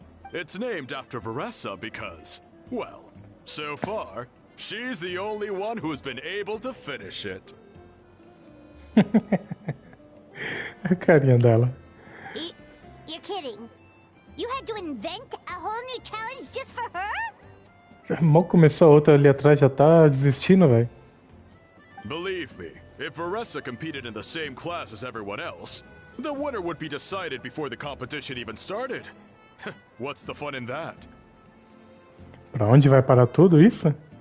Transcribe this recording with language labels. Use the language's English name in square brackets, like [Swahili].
[English] It's named after Varesa because, well, so far, she's the only one who's been able to finish it. [Portuguese] A carinha dela. [English] You're kidding. You had to invent a whole new challenge just for her? [Portuguese] Mal começou a outra ali atrás, já tá desistindo, velho. [English] Believe me, if Varesa competed in the same class as everyone else, the winner would be decided before the competition even started. What's the fun in that? [Portuguese] Pra onde vai parar tudo isso?